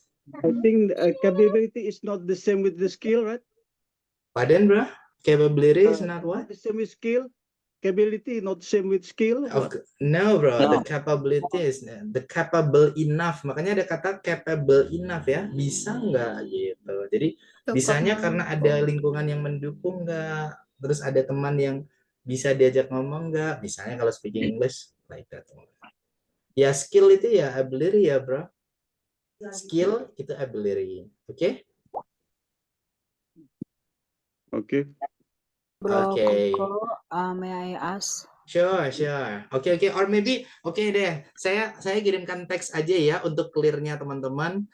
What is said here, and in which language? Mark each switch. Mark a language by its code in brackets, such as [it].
[en] I think capability is not the same with the skill, right? Pardon, bro? Capability is not what? The same with skill. Capability not the same with skill. No, bro. The capability is the capable enough. [id] Makanya ada kata capable enough ya. Bisa nggak gitu. Jadi bisanya karena ada lingkungan yang mendukung nggak. Terus ada teman yang bisa diajak ngomong nggak. Misalnya kalau [en] speaking English like that. [id] Ya skill itu ya ability ya, bro. Skill itu ability. Oke? [en] Okay. Bro, Okay. May I ask? [id] Sure. Oke. [en] Or maybe, [id] deh. Saya kirimkan teks aja ya untuk clear-nya teman-teman.